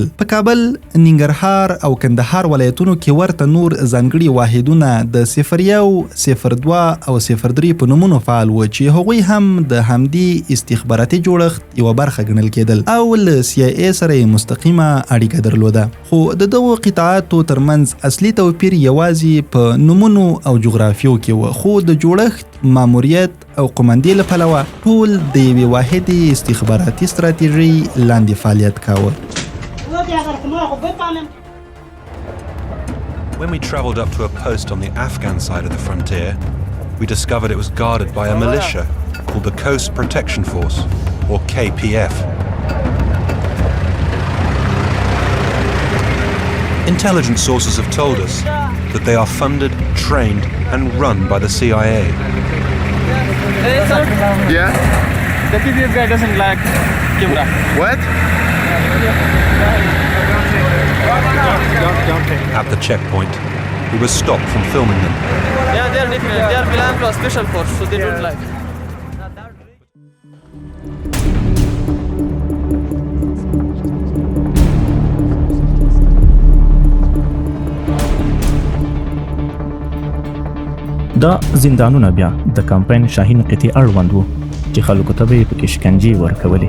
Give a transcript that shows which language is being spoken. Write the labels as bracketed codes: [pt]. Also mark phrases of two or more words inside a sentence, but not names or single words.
[ps] په کابل، ننګرهار او کندهار ولایتونو کې ورته نور ځانګړي واحدونه د 01، 02 او 03 په نومونو فعال و چې هغوی هم د همدې استخباراتي جوړښت یوه برخه ګڼل کېدل او له CIA سره یې مستقیمه اړیکه درلوده. خو د دغو قطاعاتو ترمنځ اصلي توپیر یوازې په نومونو او جغرافیو کې و، خو د جوړښت، ماموریت او قومندې له پلوه ټول د یوې واحدې استخباراتي ستراتیژۍ لاندې فعالیت کاوه. [en] When we travelled up to a post on the Afghan side of the frontier, we discovered it was guarded by a militia called the Coast Protection Force, or KPF. Intelligence sources have told us that they are funded, trained and run by the CIA. Hey, sir. Yeah? The KPF guy doesn't like camera. What? At the checkpoint, we were stopped from filming them. Yeah, they are different. They are belong to a special force, so they don't like. [ps] دا زندانونه بیا د کمپاین شاهین قطعي اړوند وو چې خلکو ته به یې پکې شکنجې ورکولې.